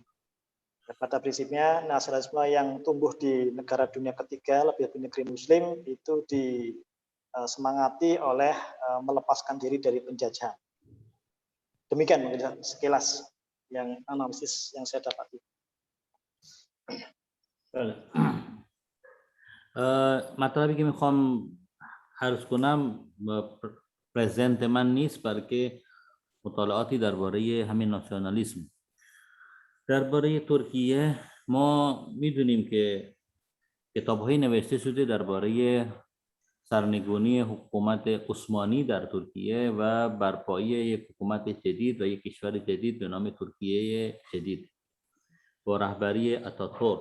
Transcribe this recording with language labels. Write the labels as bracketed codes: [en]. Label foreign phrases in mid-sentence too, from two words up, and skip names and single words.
[id] Pada prinsipnya, nasionalisme yang tumbuh di negara dunia ketiga, lebih di negeri Muslim, itu disemangati oleh melepaskan diri dari penjajahan. Demikian mungkin sekilas yang analisis yang saya dapati. [fa] مطلبی که میخوام عرض کنم پرزنت من نیست بلکه مطالعاتی درباره همین ناسیونالیسم. درباره ترکیه ما میدونیم که کتاب‌های نوشته شده درباره سرنگونی حکومت عثمانی در ترکیه و برپایی یک حکومت جدید و یک کشور جدید به نام ترکیه جدید با رهبری آتاتورک.